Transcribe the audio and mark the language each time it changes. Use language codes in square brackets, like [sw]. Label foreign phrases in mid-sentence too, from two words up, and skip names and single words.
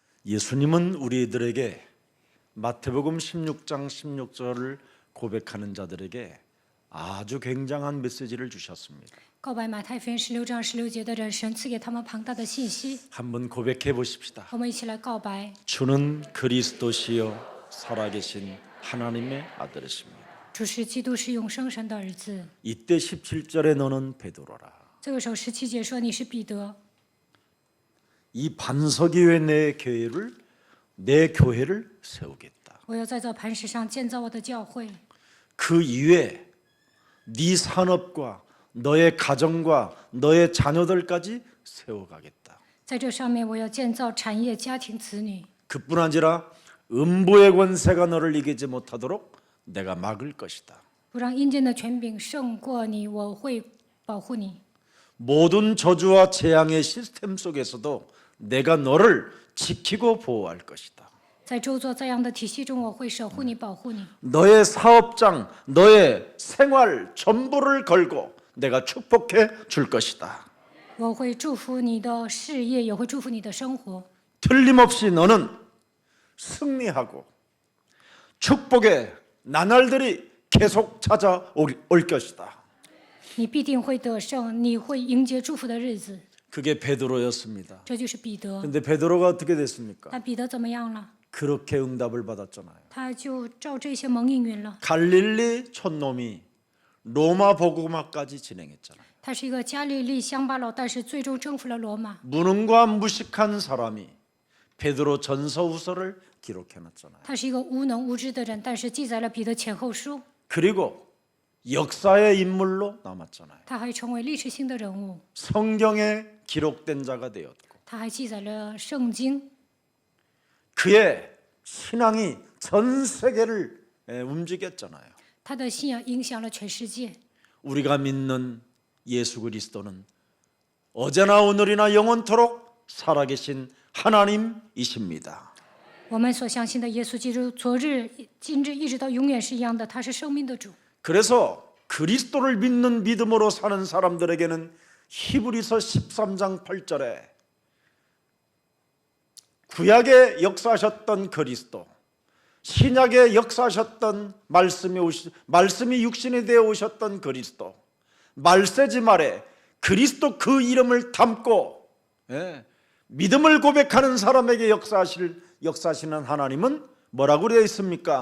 [ko] 예수님은 우리들에게 마태복음 16장 16절을 고백하는 자들에게 아주 굉장한 메시지를 주셨습니다. [zh] 告白马太福音16章16节的人，神赐给他们庞大的信息。 [ko] 한번 고백해 보십시다. [zh] 我们一起来告白： [ko] 주는 그리스도시요 살아계신 하나님의 아들이십니다. [zh] 主是基督，是永生神的儿子。 [ko] 이때 17절에 너는 베드로라. [zh] 这个时候17节说你是彼得， [ko] 이 반석 위에 내 교회를 세우겠다. [zh] 我要在这磐石上建造我的教会。 [ko] 그 이외에 네 산업과 너의 가정과 너의 자녀들까지 세워가겠다. [zh] 在这上面，我要建造产业、家庭、子女。 [ko] 그뿐 아니라 음부의 권세가 너를 이기지 못하도록 내가 막을 것이다. [zh] 不让阴间的权柄胜过你，我会保护你。 [ko] 모든 저주와 재앙의 시스템 속에서도 내가 너를 지키고 보호할 것이다. [zh] 在周作这样的体系中，我会守护你、保护你。 [ko] 너의 사업장, 너의 생활 전부를 걸고 내가 축복해 줄 것이다. [zh] 我会祝福你的事业，也会祝福你的生活。 [ko] 틀림없이 너는 승리하고 축복의 나날들이 계속 찾아올 것이다. [zh] 你必定会得胜，你会迎接祝福的日子。 [ko] 그게 베드로였습니다. [zh] 这就是彼得。 [ko] 근데 베드로가 어떻게 됐습니까? [zh] 那彼得怎么样了？ [ko] 그렇게 응답을 받았잖아요. [zh] 他就照这些蒙应允了。 [ko] 갈릴리 촌놈이 로마 복음화까지 진행했잖아요. [zh] 他是一个加利利乡巴佬，但是最终征服了罗马。 [ko] 무능과 무식한 사람이 베드로 전서후서를 기록해놨잖아요. [zh] 他是一个无能无知的人，但是记载了彼得前后书。 [ko] 그리고 역사의 인물로 남았잖아요. [zh] 他还成为历史性的人物， [ko] 성경에 기록된 자가 되었고 [zh] 他还记载了圣经。 [ko] 그의 신앙이 전 세계를 움직였잖아요. [zh] 他的信仰影响了全世界。 [ko] 우리가 믿는 예수 그리스도는 어제나 오늘이나 영원토록 살아계신 하나님이십니다. [zh] 我们所相信的耶稣基督，昨日、今日一直到永远是一样的，他是生命的主。 [ko] 그래서 그리스도를 믿는 믿음으로 사는 사람들에게는 히브리서 13장 8절에 구약에 역사하셨던 그리스도, 신약에 역사하셨던 말씀이 육신이 되어 오셨던 그리스도, 말세지 말에 그리스도 그 이름을 담고 믿음을 고백하는 사람에게 역사하시는 하나님은 뭐라고 되어 있습니까?